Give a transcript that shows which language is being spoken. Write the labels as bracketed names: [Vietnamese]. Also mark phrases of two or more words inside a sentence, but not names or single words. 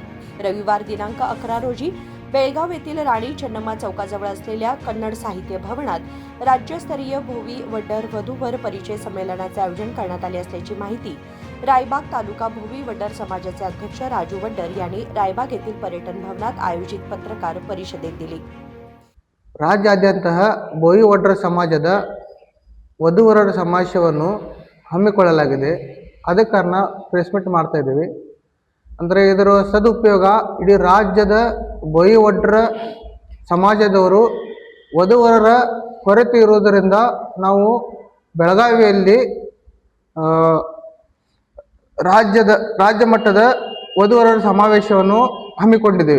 [Marathi] रविवार दिनांक 11 रोजी बेळगाव येथील राणी चन्नम्मा चौकाजवळ असलेल्या कन्नड साहित्य भवनात राज्यस्तरीय भोवी वड्डर वधूवर परिचय संमेलनाचे आयोजन करण्यात आले असल्याची माहिती रायबाग तालुका भोवी वड्डर समाजाचे अध्यक्ष राजू वड्डर यांनी रायबाग येथील पर्यटन भवनात आयोजित पत्रकार परिषदेत दिली। [Kannada] ರಾಜ್ಯಾದ್ಯಂತ ಭೋವಿ ವಡ್ಡರ ಸಮಾಜದ ವಧುವರರ ಸಮಾವೇಶವನ್ನು ಹಮ್ಮಿಕೊಳ್ಳಲಾಗಿದೆ। ಅದಕ್ಕೆ ಕಾರಣ [English] press meet [Kannada] ಮಾಡ್ತಾ ಇದ್ದೀವಿ। ಅಂದರೆ ಇದರ ಸದುಪಯೋಗ ಇಡೀ ರಾಜ್ಯದ ಭೋವಿ ವಡ್ಡರ ಸಮಾಜದವರು ವಧುವರರ ಕೊರತೆ ಇರುವುದರಿಂದ ನಾವು ಬೆಳಗಾವಿಯಲ್ಲಿ ರಾಜ್ಯ ಮಟ್ಟದ ವಧುವರರ ಸಮಾವೇಶವನ್ನು ಹಮ್ಮಿಕೊಂಡಿದ್ದೇವೆ।